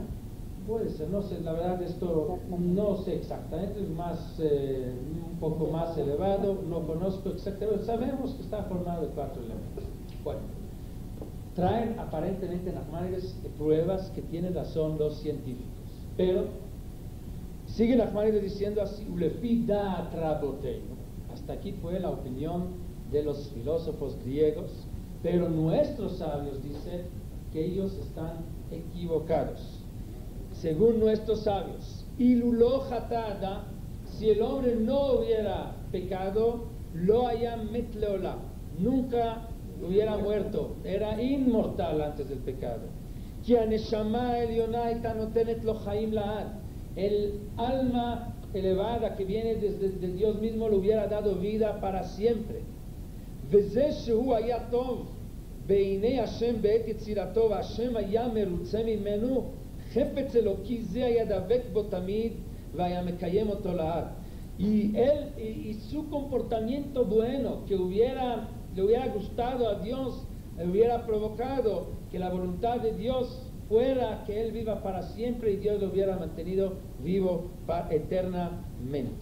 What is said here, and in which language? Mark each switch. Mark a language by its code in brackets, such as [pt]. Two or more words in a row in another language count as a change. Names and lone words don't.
[es] Puede ser, no sé, la verdad esto no sé exactamente, es un poco más elevado, no conozco exactamente, sabemos que está formado de 4 elementos. Bueno, traen aparentemente Nachmanides pruebas que tienen razón los científicos, pero sigue Nachmanides diciendo así, [he] ולפי דעת רבותינו. [es] Hasta aquí fue la opinión de los filósofos griegos, pero nuestros sabios dicen que ellos están equivocados. Según nuestros sabios, [he] אילולי חטא, [es] si el hombre no hubiera pecado, [he] לא היה מת לעולם, [es] nunca hubiera muerto, era inmortal antes del pecado. El alma elevada que viene desde Dios mismo le hubiera dado vida para siempre. [he] בעיני השם בעת יצירתו והשם היה מרוצה ממנו חפץ אלוקי זה היה דבק בו תמיד והיה מקיים אותו לעד. [es] Y su comportamiento bueno que le hubiera gustado a Dios, le hubiera provocado que la voluntad de Dios fuera que él viva para siempre y Dios lo hubiera mantenido vivo eternamente.